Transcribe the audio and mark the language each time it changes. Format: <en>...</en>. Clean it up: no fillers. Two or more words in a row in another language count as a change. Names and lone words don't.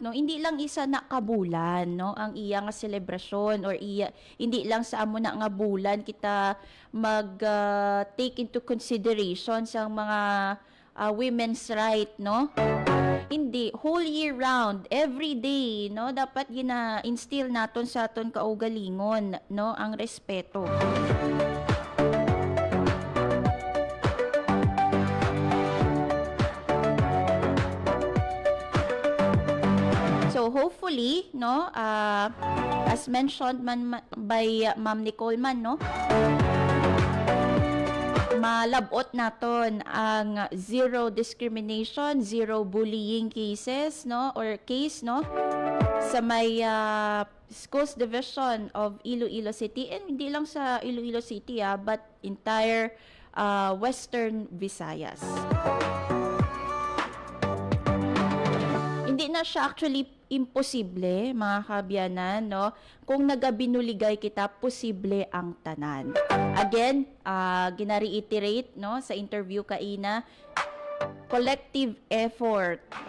<hil>no hindi lang isa na kabulan no ang iya nga selebrasyon or hindi lang sa amo na nga bulan kita mag</hil> <en>take into consideration</en> <hil>sa mga</hil> <en>women's right</en> <hil>no hindi</hil> <en>whole year round every day</en> <hil>no dapat gina-instill naton sa aton kaugalingon no ang respeto. So hopefully, no, as mentioned man by Ma'am Nicole man, no, malabot naton ang</hil> <en>zero discrimination, zero bullying cases,</en> <hil>no, or case, no, sa may Schools Division of Iloilo City, and hindi lang sa Iloilo City,</hil> <en>but entire Western Visayas.</en> <hil>Hindi na siya actually imposible, mga kabyanan, no? Kung nagabinuligay kita, posible ang tanan. Again, gina-reiterate, no, sa interview kaina,</hil> <en>collective effort.</en>